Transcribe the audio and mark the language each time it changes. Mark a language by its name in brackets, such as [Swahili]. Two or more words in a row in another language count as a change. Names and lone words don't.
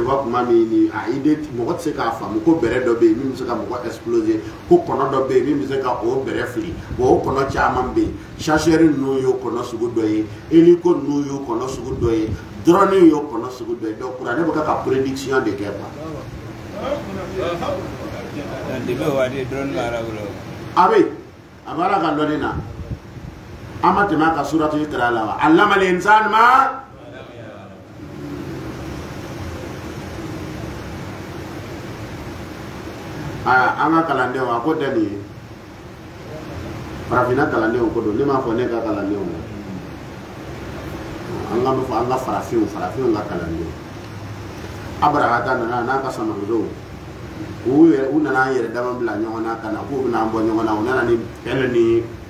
[Bambara] fɔ kuma min ni a idée mɔgɔ tɛ se k'a faamu ko bɛrɛ dɔ bɛ yen min bɛ se ka mɔgɔ exploser ko kɔnɔ dɔ bɛ yen min bɛ se ka o bɛrɛ fili o kɔnɔ caman bɛ yen chasseur ninnu y'o kɔnɔ sugu dɔ ye hélico ninnu y'o kɔnɔ sugu dɔ ye drone y'o kɔnɔ sugu dɔ ye donc kuranɛ bɛ ka prédiction de kɛ quoi. a bɛ a b'a la ka dɔɔnin na an ma tɛmɛ a ka suratu Ikra la [Arabic] وعلم الإنسان ما [Bambara] an ka kalandenw a ko tɛ nin ye farafinna kalandenw ko don ne m'a fɔ ne ka kalandenw an ka fɔ an ka farafinw ka kalandenw Abarahata nana n'a ka samamusow u nana an yɛrɛ dama bila ɲɔgɔn na ka na k'u bɛna an bɔ ɲɔgɔn na u nana ni pɛrɛ ni